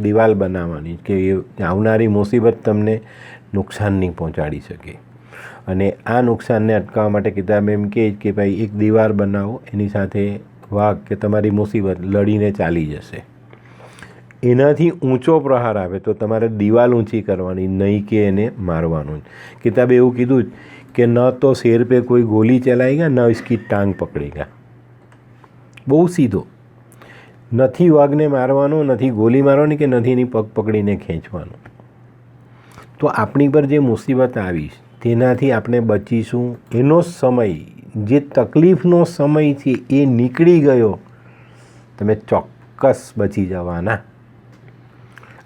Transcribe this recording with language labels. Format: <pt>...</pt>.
<gu>એક દિવાલ બનાવવાની કે એ આવનારી મુસીબત તમને નુકસાન નહીં પહોંચાડી શકે। અને આ નુકસાનને અટકાવવા માટે કિતાબ એમ કહે કે ભાઈ એક દિવાલ બનાવો, એની સાથે વાઘ કે તમારી મુસીબત લડીને ચાલી જશે। એનાથી ઊંચો પ્રહાર આવે તો તમારે દિવાલ ઊંચી કરવાની, નહીં કે એને મારવાનું। કિતાબે એવું કીધું કે ન તો શેર</gu> <hi>पे कोई गोली चलाएगा न इसकी टांग पकड़ेगा।</hi> <gu>બહુ સીધો, નથી વાઘને મારવાનો, નથી ગોલી મારવાની કે નથી એની પગ પકડીને ખેંચવાનું। તો આપણી પર જે મુસીબત આવી તેનાથી આપણે બચીશું। એનો સમય જે તકલીફનો સમય છે એ નીકળી ગયો, તમે ચોક્કસ બચી જવાના।</gu>